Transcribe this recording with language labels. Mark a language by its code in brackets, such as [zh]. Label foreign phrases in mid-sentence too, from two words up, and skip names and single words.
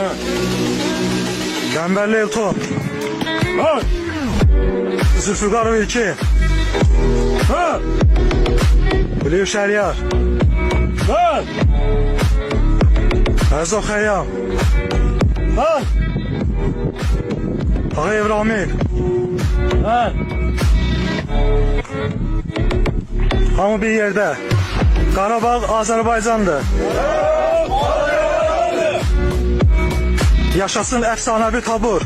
[az] Qəmbərli Elton. Ha! Zülfüqarov İlkin. Ha! Biliyor Şəriyar. Ha! Əzov Xəyyam. Ha! Ağayev Ramil. Ha! Hamı bir yerdə. Qarabağ Azərbaycandır. Yaşasın [tr] efsanevi tabur.